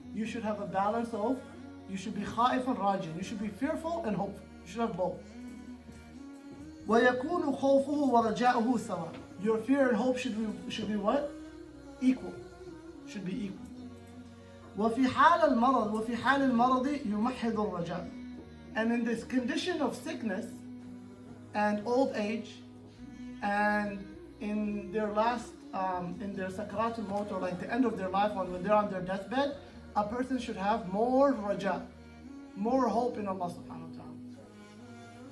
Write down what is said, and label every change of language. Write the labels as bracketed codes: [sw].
[en] You should have a balance of, you should be khaif and rajin, you should be fearful and hopeful. You should have both. [ar] وَيَكُونُ خَوْفُهُ وَرَجَاؤُهُ سَوَاءً. [en] Your fear and hope should be what? Equal. Should be equal. [ar] وفي حال المرض يمحض الرجاء. [en] And in this condition of sickness and old age, and in their last, in their sakaratul maut, or like the end of their life, when they're on their deathbed, a person should have more raja, more hope in Allah subhanahu wa ta'ala.